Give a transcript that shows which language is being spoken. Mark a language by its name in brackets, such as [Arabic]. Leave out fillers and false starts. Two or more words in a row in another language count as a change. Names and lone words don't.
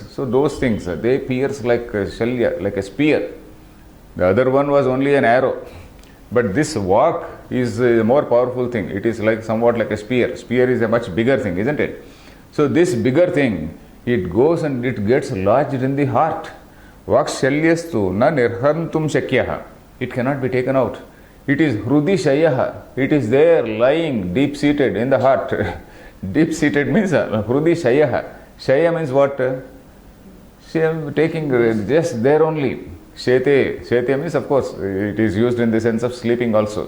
[English] So those things, they pierce like a shalya, like a spear. The other one was only an arrow. But this vak is a more powerful thing. It is somewhat like a spear. Spear is a much bigger thing, isn't it? So this bigger thing, it goes and it gets lodged in the heart. [Sanskrit] Vakshilyastu na nirhantum shakyaha. [English] It cannot be taken out. It is hrudishayaha. It is there lying deep-seated in the heart. Deep-seated means hrudishayaha. Shaya means what? Taking just there only. Shete means, of course, it is used in the sense of sleeping also.